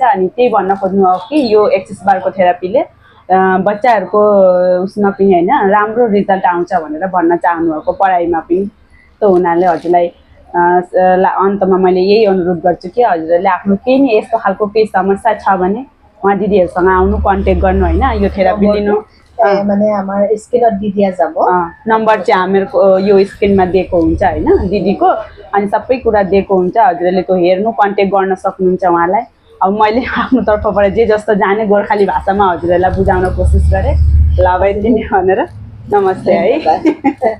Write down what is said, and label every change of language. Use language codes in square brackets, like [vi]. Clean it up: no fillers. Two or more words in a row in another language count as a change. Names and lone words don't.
[ne] अनि त्यही भन्न खोज्नुभयो कि यो एक्सिस बारको थेरापीले बच्चाहरूको उसमा पनि होइन राम्रो रिजल्ट आउँछ भनेर भन्न चाहनुभएको, पढाइमा पनि। त उनीहरूले हजुरलाई अन्तमा मैले यही अनुरोध गर्छु कि हजुरहरूले आफ्नो केही नि यस्तो खालको केही समस्या छ भने उहाँ दिदीहरूसँग आउनु, कन्ट्याक्ट गर्नु होइन, यो थेरापी लिनु। [as] মানে আমার স্ক্রিনত দি দিয়া যাব, [ne] नम्बर चाहिँ हाम्रो यो स्क्रिनमा दिएको हुन्छ होइन दिदीको, अनि सबै कुरा दिएको हुन्छ, हजुरहरूले त्यो हेर्नु, कन्ट्याक्ट गर्न सक्नुहुन्छ उहाँलाई। अब मैले आफ्नो तर्फबाट जे जस्तो जाने गोर्खाली भाषामा हजुरहरूलाई बुझाउन कोसिस गरेँ, ल भाइ दिने भनेर।